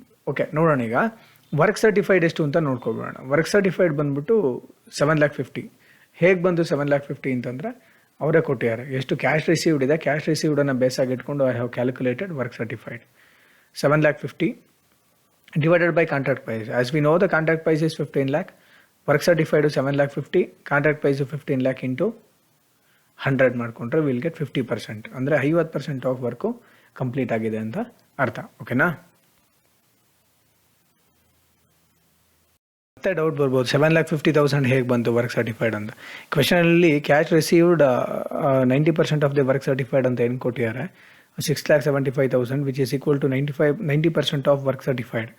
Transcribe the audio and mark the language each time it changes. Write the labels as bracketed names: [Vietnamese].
[Kannada] Okay, ನೋಡೋಣ ಈಗ work certified ಎಷ್ಟು ಅಂತ ನೋಡ್ಕೊಬಿಡೋಣ. ವರ್ಕ್ ಸರ್ಟಿಫೈಡ್ ಬಂದ್ಬಿಟ್ಟು 7,50,000. ಹೇಗೆ ಬಂದು 7,50,000 ಅಂತಂದರೆ ಅವರೇ ಕೊಟ್ಟಿದ್ದಾರೆ. ಎಷ್ಟು ಕ್ಯಾಶ್ ರಿಸೀವ್ಡ್ ಇದೆ, ಕ್ಯಾಶ್ ರಿಸೀವ್ಡನ್ನು ಬೇಸಾಗಿ ಇಟ್ಕೊಂಡು I have calculated work certified 7,50,000 divided by contract price. [English] As we know, the contract price is 15 lakh. Work certified 7,50,000. Contract price 15 lakh into 100 ಮಾಡ್ಕೊಂಡ್ರೆ will get 50%. [Kannada] ಅಂದರೆ 50% ಆಫ್ ವರ್ಕು ಕಂಪ್ಲೀಟ್ ಆಗಿದೆ ಅಂತ ಅರ್ಥ. ಓಕೆನಾ? ಮತ್ತೆ doubt ಬರ್ಬೋದು, 7,50,000 ಹೇಗೆ ಬಂತು ವರ್ಕ್ ಸರ್ಟಿಫೈಡ್ ಅಂತ. ಕ್ವೆಶನಲ್ಲಿ cash received 90% of the work certified ಅಂತ ಏನು ಕೊಟ್ಟಿದ್ದಾರೆ, 6,75,000 which is equal to 90% of work certified.